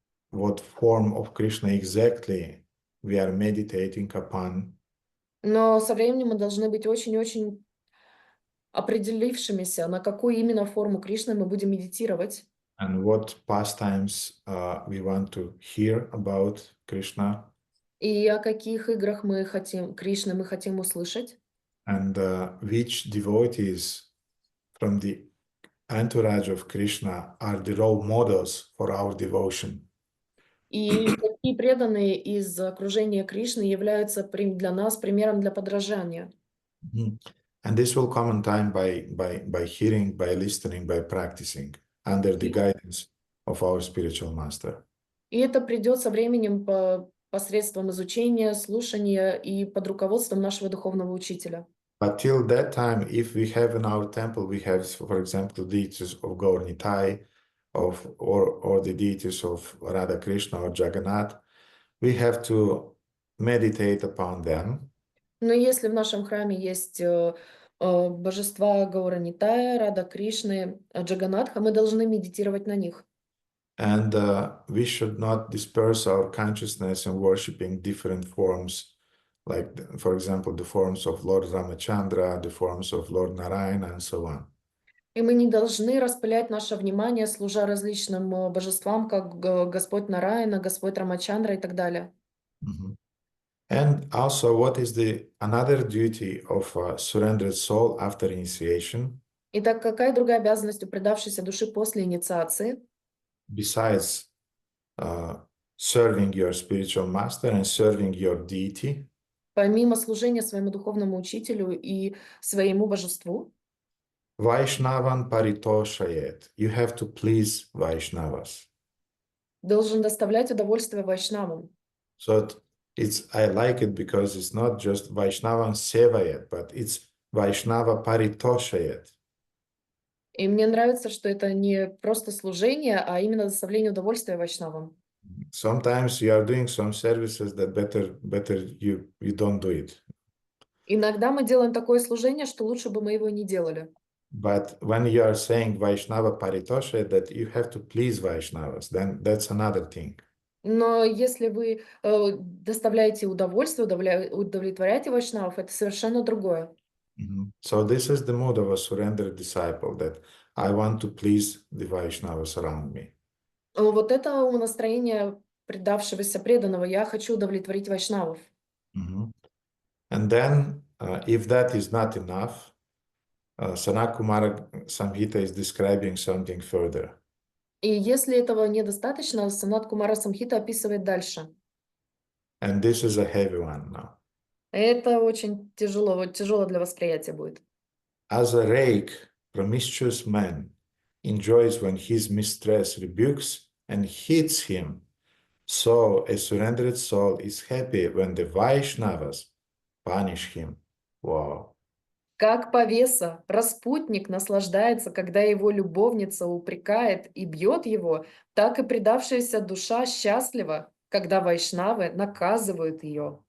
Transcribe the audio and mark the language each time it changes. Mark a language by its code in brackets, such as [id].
[en] What form of Krishna exactly we are meditating upon. [ru] Но со временем мы должны быть очень-очень определившимися, на какую именно форму Кришны мы будем медитировать. [en] And what pastimes we want to hear about Krishna. [ru] И о каких играх Кришны мы хотим услышать. [en] And which devotees from the entourage of Krishna are the role models for our devotion. [ru] И какие преданные из окружения Кришны являются для нас примером для подражания. [en] And this will come in time by hearing, by listening, by practicing under the guidance of our spiritual master. [ru] И это придет со временем посредством изучения, слушания и под руководством нашего духовного учителя. [en] But till that time, if we have in our temple, we have, for example, deities of Gaur Nitai, or the deities of Radha Krishna or Jagannath, we have to meditate upon them. [ru] Но если в нашем храме есть божества Гауранитая, Рада Кришны, Джаганатха, мы должны медитировать на них. [en] And we should not disperse our consciousness in worshipping different forms, like, for example, the forms of Lord Ramachandra, the forms of Lord Narayana, and so on. [ru] И мы не должны распылять наше внимание, служа различным божествам, как Господь Нараяна, Господь Рамачандра и так далее. [en] And also, what is the another duty of a surrendered soul after initiation? [ru] Итак, какая другая обязанность у предавшейся души после инициации? [en] Besides serving your spiritual master and serving your deity, [ru] Помимо служения своему духовному учителю и своему божеству, [sa] Vaishnavan paritoshayet. [en] You have to please Vaishnavas. [ru] должен доставлять удовольствие вайшнавам. [en] So I like it because it's not just [sa] Vaishnavan sevayet, [en] but it's [sa] Vaishnava paritoshayet. [ru] И мне нравится, что это не просто служение, а именно доставление удовольствия вайшнавам. [en] Sometimes you are doing some services that better you don't do it. [ru] Иногда мы делаем такое служение, что лучше бы мы его не делали. [en] But when you are saying Vaishnava paritosha, that you have to please Vaishnavas, then that's another thing. [ru] Но если вы доставляете удовольствие, удовлетворяете вайшнавов, это совершенно другое. [en] So this is the mood of a surrendered disciple, that I want to please the Vaishnavas around me. [ru] Вот это настроение предавшегося преданного. Я хочу удовлетворить вайшнавов. [en] And then, if that is not enough, Sanat Kumara Samhita is describing something further. [ru] И если этого недостаточно, Санат Кумара Самхита описывает дальше. [en] And this is a heavy one now. [ru] Это очень тяжело для восприятия будет. [en] As a rake, promiscuous man enjoys when his mistress rebukes and hits him, so a surrendered soul is happy when the Vaishnavas punish him. Wow. [ru] Как повеса, распутник наслаждается, когда его любовница упрекает и бьет его, так и предавшаяся душа счастлива, когда вайшнавы наказывают ее.